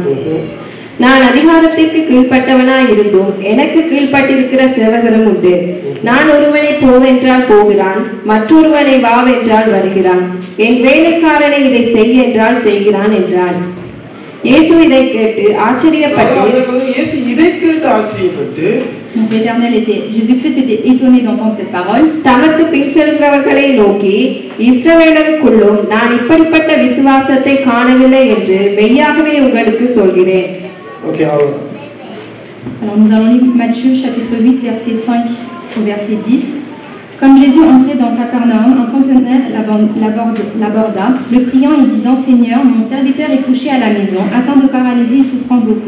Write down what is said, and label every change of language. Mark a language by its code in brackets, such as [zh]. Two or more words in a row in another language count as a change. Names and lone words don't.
[ta] நான் அதிகாரத்திற்கு கீழ்பட்டவனாய் இருந்தும் எனக்கு கீழ்பட்டிருக்கிற சேவகரும் உண்டு. நான் ஒருவனை போவென்றால் போகிறான், மற்றொருவனை வாவென்றால் வருகிறான். என் வேலைக்காரனை இதை செய் என்றால் செய்கிறான் என்றான். இயேசு இதை கேட்டு ஆச்சரியப்பட்டு [fr] Jésus-Christ était étonné d'entendre cette parole. [ta] தமக்கு பின் செல்கிறவர்களை நோக்கி, இஸ்ரவேலருக்குள்ளும் நான் இப்படிப்பட்ட விசுவாசத்தை காணவில்லை என்று மெய்யாகவே உங்களுக்கு சொல்கிறேன். [fr] Alors nous allons lire Matthieu chapitre 8 verset 5 au verset 10. Comme Jésus entrait dans Capernaum, un centenaire l'aborda, le priant et disant, Seigneur, mon serviteur est couché à la maison, atteint de paralysie et souffrant beaucoup.